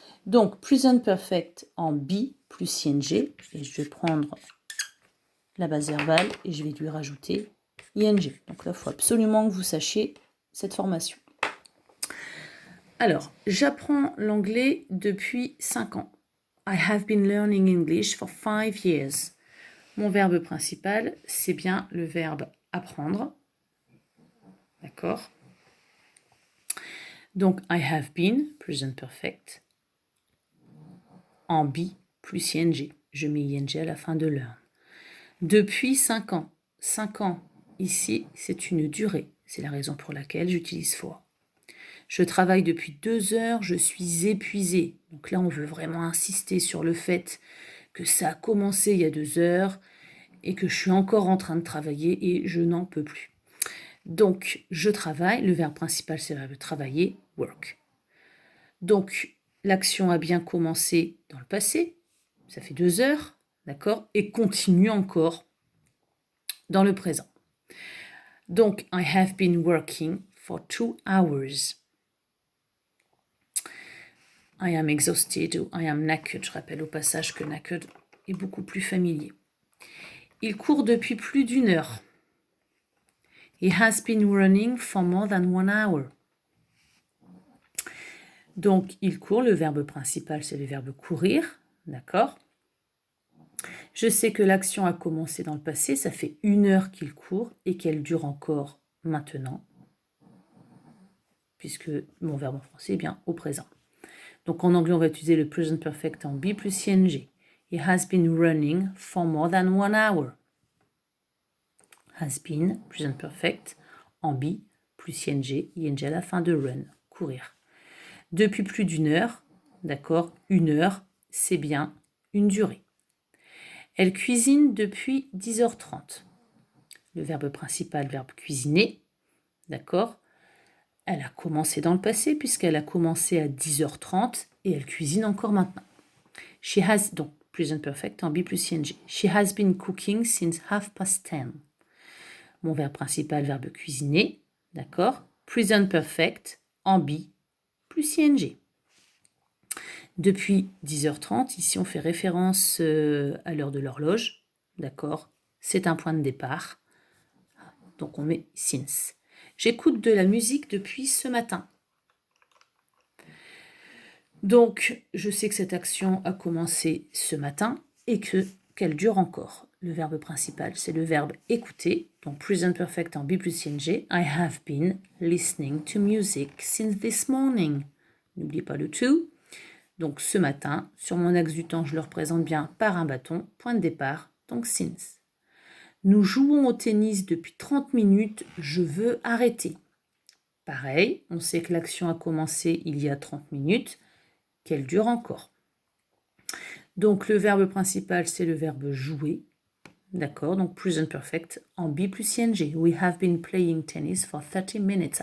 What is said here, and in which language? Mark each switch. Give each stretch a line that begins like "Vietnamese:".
French: Donc, present perfect en be plus ing, et je vais prendre la base verbale et je vais lui rajouter ing. Donc là, il faut absolument que vous sachiez cette formation. Alors, j'apprends l'anglais depuis 5 ans.
English: I have been learning English for 5 years.
French: Mon verbe principal, c'est bien le verbe apprendre. D'accord? Donc,
English: I have been,
French: present perfect, en be plus ing. Je mets ing à la fin de learn. Depuis 5 ans. 5 ans, ici, c'est une durée. C'est la raison pour laquelle j'utilise for. Je travaille depuis 2 heures, je suis épuisée. Donc là, on veut vraiment insister sur le fait que ça a commencé il y a 2 heures et que je suis encore en train de travailler et je n'en peux plus. Donc, je travaille. Le verbe principal, c'est le verbe travailler, work. Donc, l'action a bien commencé dans le passé. Ça fait 2 heures, d'accord, et continue encore dans le présent.
English: Donc, I have been working for 2 hours. I am exhausted ou I am knackered.
French: Je rappelle au passage que knackered est beaucoup plus familier. Il court depuis plus d'1 heure.
English: He has been running for more than 1 hour.
French: Donc, il court, le verbe principal, c'est le verbe courir, d'accord. Je sais que l'action a commencé dans le passé, ça fait 1 heure qu'il court et qu'elle dure encore maintenant, puisque mon verbe en français est bien au présent. Donc, en anglais, on va utiliser le present perfect en be plus ing.
English: He has been running for more than 1 hour. Has been,
French: present perfect, en be, plus ing à la fin de run, courir. Depuis plus d'1 heure, d'accord, 1 heure, c'est bien une durée. Elle cuisine depuis 10h30. Le verbe principal, verbe cuisiner, d'accord. Elle a commencé dans le passé puisqu'elle a commencé à 10h30 et elle cuisine encore maintenant.
English: She has,
French: donc present perfect en be plus ing.
English: She has been cooking since 10:30.
French: Mon verbe principal, verbe cuisiner, d'accord. Present perfect en be plus ing. Depuis 10h30, ici on fait référence à l'heure de l'horloge, d'accord. C'est un point de départ, donc on met since. J'écoute de la musique depuis ce matin. Donc, je sais que cette action a commencé ce matin et qu'elle dure encore. Le verbe principal, c'est le verbe écouter, donc present perfect en be plus ing.
English: I have been listening to music since this morning.
French: N'oubliez pas le to. Donc, ce matin, sur mon axe du temps, je le représente bien par un bâton, point de départ, donc since. Nous jouons au tennis depuis 30 minutes, je veux arrêter. Pareil, on sait que l'action a commencé il y a 30 minutes, qu'elle dure encore. Donc le verbe principal, c'est le verbe jouer. D'accord, donc present perfect en be plus ing.
English: We have been playing tennis for 30 minutes.